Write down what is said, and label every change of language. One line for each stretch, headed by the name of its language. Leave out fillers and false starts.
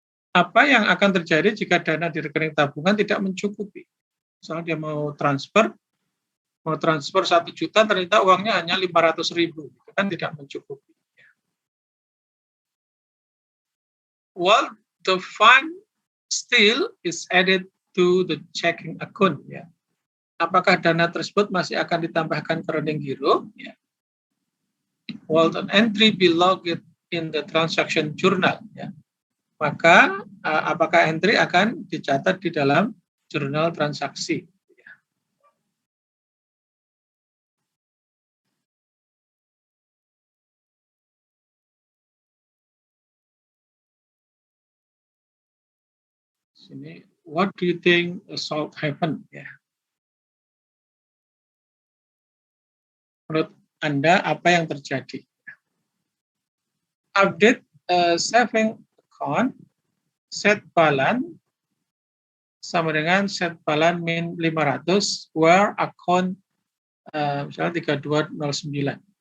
Indonesian: Apa yang akan terjadi jika dana di rekening tabungan tidak mencukupi? Misalnya dia mau transfer 1 juta, ternyata uangnya hanya 500.000, itu kan tidak mencukupi.
English: Well, the fund still is added to the checking account, ya.
Indonesian: Apakah dana tersebut masih akan ditambahkan ke rekening giro?
English: Ya. Will an entry be logged in the transaction journal? Ya.
Indonesian: Maka apakah entry akan dicatat di dalam jurnal transaksi? Ya.
English: Sini, what do you think should happen?
Indonesian: Ya. Menurut Anda apa yang terjadi?
English: Update saving account set balance
Indonesian: sama dengan
English: set balance min 500 where account
Indonesian: misalnya
English: 3209.